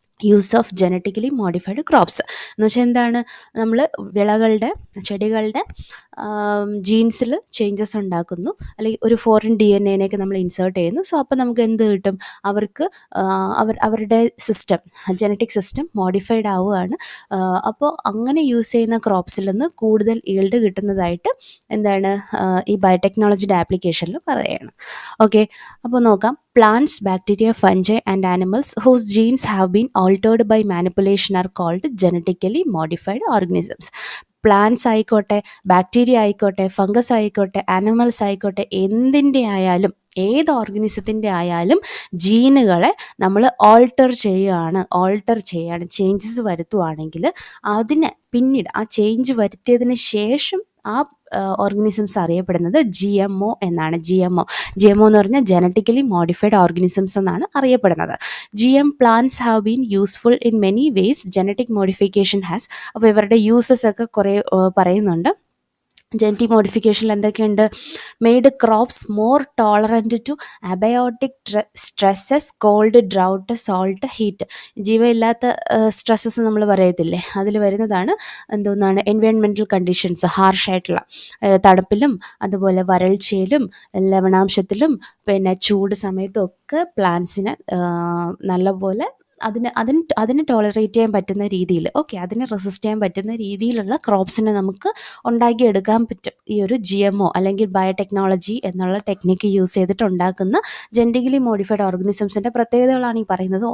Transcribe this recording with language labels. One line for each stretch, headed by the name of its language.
Malayalam: Use of genetically modified crops എന്ന് വെച്ചാൽ എന്താണ്, നമ്മൾ വിളകളുടെ ചെടികളുടെ ജീൻസിൽ ചേഞ്ചസ് ഉണ്ടാക്കുന്നു, അല്ലെങ്കിൽ ഒരു ഫോറിൻ DNA നമ്മൾ ഇൻസേർട്ട് ചെയ്യുന്നു. സോ അപ്പോൾ നമുക്ക് എന്ത് കിട്ടും, അവർക്ക് അവരുടെ സിസ്റ്റം, ജനറ്റിക് സിസ്റ്റം മോഡിഫൈഡ് ആവുകയാണ്. അപ്പോൾ അങ്ങനെ യൂസ് ചെയ്യുന്ന ക്രോപ്സിൽ നിന്ന് കൂടുതൽ ഈൽഡ് കിട്ടുന്നതായിട്ട് എന്താണ് ഈ ബയോടെക്നോളജിയുടെ ആപ്ലിക്കേഷനിൽ പറയുകയാണ്. ഓക്കെ, അപ്പോൾ നോക്കാം.
English: Plants, bacteria, fungi and animals whose genes have been altered by manipulation are called genetically modified organisms.
Malayalam: Plants ആയിക്കോട്ടെ, ബാക്ടീരിയ ആയിക്കോട്ടെ, ഫംഗസ് ആയിക്കോട്ടെ, ആനിമൽസ് ആയിക്കോട്ടെ, എന്തിൻ്റെ ആയാലും, ഏത് ഓർഗനിസത്തിൻ്റെ ആയാലും ജീനുകളെ നമ്മൾ ഓൾട്ടർ ചെയ്യുകയാണ്, ചേഞ്ചസ് വരുത്തുവാണെങ്കിൽ അതിനെ പിന്നീട് ആ ചേഞ്ച് വരുത്തിയതിന് ശേഷം ആ ഓർഗനിസംസ് അറിയപ്പെടുന്നത് GMO എന്നാണ്. GMO എന്ന് പറഞ്ഞാൽ ജനറ്റിക്കലി മോഡിഫൈഡ് ഓർഗനിസംസ് എന്നാണ് അറിയപ്പെടുന്നത്.
English: GM plants have been useful in many ways.
Malayalam: Genetic modification has, അപ്പോൾ ഇവരുടെ യൂസസ് ഒക്കെ കുറേ പറയുന്നുണ്ട്. ജനറ്റിക് മോഡിഫിക്കേഷനിൽ എന്തൊക്കെയുണ്ട്?
English: Made crops more tolerant to abiotic stresses, cold, drought, salt, heat.
Malayalam: ജീവയില്ലാത്ത stresses നമ്മൾ പറയത്തില്ലേ, അതിൽ വരുന്നതാണ് എന്തോന്നാണ് എൻവയോൺമെൻറ്റൽ കണ്ടീഷൻസ്, ഹാർഷായിട്ടുള്ള തണുപ്പിലും അതുപോലെ വരൾച്ചയിലും ലവണാംശത്തിലും പിന്നെ ചൂട് സമയത്തും ഒക്കെ പ്ലാന്റ്സിന് നല്ലപോലെ അതിന് ടോളറേറ്റ് ചെയ്യാൻ പറ്റുന്ന രീതിയിൽ, അതിനെ റെസിസ്റ്റ് ചെയ്യാൻ പറ്റുന്ന രീതിയിലുള്ള ക്രോപ്സിനെ നമുക്ക് ഉണ്ടാക്കിയെടുക്കാൻ പറ്റും ഈ ഒരു GMO അല്ലെങ്കിൽ ബയോടെക്നോളജി എന്നുള്ള ടെക്നിക്ക് യൂസ് ചെയ്തിട്ട് ഉണ്ടാക്കുന്ന ജനറ്റിക്കലി മോഡിഫൈഡ് ഓർഗനിസംസിൻ്റെ പ്രത്യേകതകളാണ് ഈ പറയുന്നത്.